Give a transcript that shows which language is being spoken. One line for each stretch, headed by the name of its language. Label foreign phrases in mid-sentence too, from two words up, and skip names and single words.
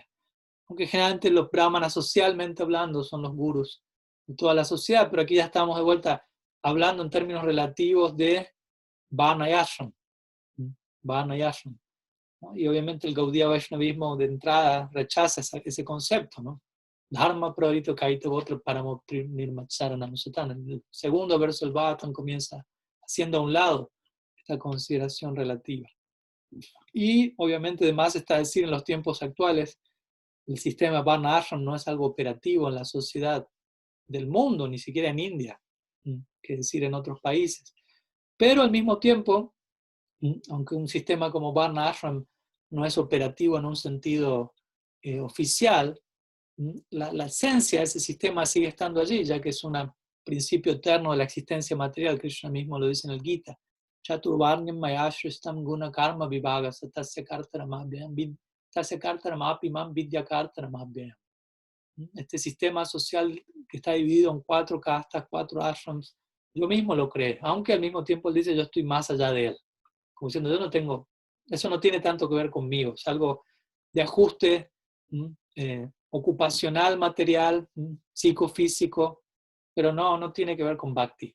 Spanish: Aunque generalmente los brahmanas, socialmente hablando, son los gurus de toda la sociedad, pero aquí ya estamos de vuelta hablando en términos relativos de varna y ashram. Varna y ashram, ¿no? Y obviamente el Gaudiya Vaishnavismo de entrada rechaza ese concepto, ¿no?
Sanskrit: Dharma pravarito kaita votra paramo nirmacharanam sutana.
Spanish: El segundo verso del Bhagavatam comienza haciendo a un lado esta consideración relativa. Y obviamente además está a decir en los tiempos actuales, el sistema Varna Ashram no es algo operativo en la sociedad del mundo, ni siquiera en India, que decir en otros países. Pero al mismo tiempo, aunque un sistema como Varna Ashram no es operativo en un sentido oficial, la esencia de ese sistema sigue estando allí, ya que es un principio eterno de la existencia material. Krishna mismo lo dice en el Gita.
Sanskrit: Chaturvarnyam mayashristam guna karma vibhaga satasya kartaramapimam vidya kartaramabhyam.
Spanish: Este sistema social que está dividido en 4 castas, 4 ashrams, yo mismo lo creo, aunque al mismo tiempo él dice yo estoy más allá de él. Como diciendo, eso no tiene tanto que ver conmigo, es algo de ajuste ocupacional, material, psicofísico, pero no tiene que ver con Bhakti.